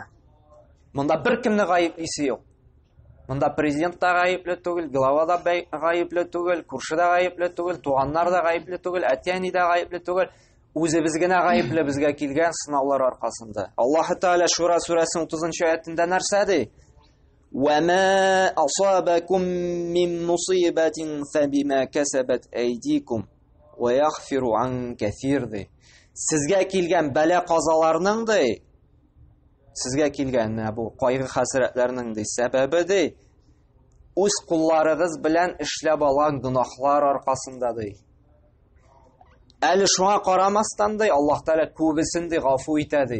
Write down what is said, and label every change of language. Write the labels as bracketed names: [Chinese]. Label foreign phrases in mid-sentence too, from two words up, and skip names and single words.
[Tatar] Монда беркемне гаеплисе юк. Монда президент та гаепле түгел, глава да гаепле түгел, күрше дә гаепле түгел, туганнар да гаепле түгел, әти-әни дә гаепле түгел. Үзебез генә гаепле безгә килгән сынаулар аркасында. Аллаһ Тәгалә Шура сүрәсенең 30-нчы аятында нәрсә ди? [Arabic] وَمَا أَصَابَكُم مِّن مُّصِيبَةٍ فَبِمَا كَسَبَتْ أَيْدِيكُمْ وَيَغْفِرُ عَن كَثِيرٍ ди. [Tatar] Сезгә килгән бәла казаларның ди. Сезгә килгән бу кайгы хәсрәтләрнең ди сәбәбе ди. Үз кулларыгыз белән эшләп алган гынаһлар аркасында ди. Әле шуңа карамастан ди, Аллаһ Тәгалә күбесен ди гафу итә ди.